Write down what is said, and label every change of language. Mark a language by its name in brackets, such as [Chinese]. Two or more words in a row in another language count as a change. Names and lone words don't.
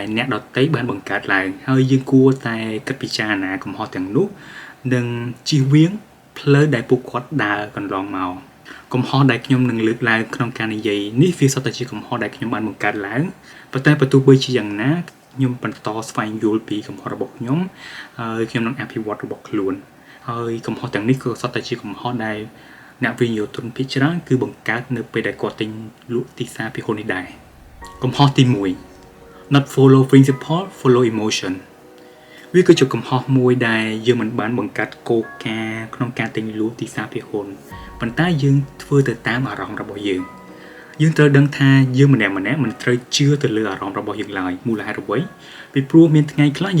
[Khmer] អ្នកដទៃបានបង្កើតឡើងហើយយើងគួរតែគិតពិចារណាកំហុសទាំងនោះនិងជៀសវាងផ្លូវដែលពួកគាត់ដើរកន្លងមកកំហុសដែលខ្ញុំនឹងលើកឡើងក្នុងការនិយាយនេះវាសុទ្ធតែជាកំហុសដែលខ្ញុំបានបង្កើតឡើងប៉ុន្តែបើទោះបីជាយ៉ាងណាខ្ញុំបន្តស្វែងយល់ពីកំហុសរបស់ខ្ញុំហើយខ្ញុំនឹងអភិវឌ្ឍរបស់ខ្លួនហើយកំហុសទាំងនេះក៏សុទ្ធតែជាកំហុសដែលអ្នកវិនិយោគទុនភាគច្រើនគឺបង្កើតនៅពេលដែលគាត់ទិញលក់ទីផ្សារភាគហ៊ុននេះដែរកំហុសទី 1 [English] not follow principle follow emotion [Khmer] វាគឺជាកំហុសមួយដែលយើងមិនបានបង្កើតគោលការណ៍ក្នុងការទិញលក់ទីផ្សារភាគហ៊ុនប៉ុន្តែយើងធ្វើទៅតាមអារម្មណ៍របស់យើងត្រូវដឹងថាយើងម្នាក់មិនត្រូវជឿទៅលើអារម្មណ៍របស់យើងឡើយមូលហេតុអ្វីពីព្រោះមានថ្ងៃខ្លះ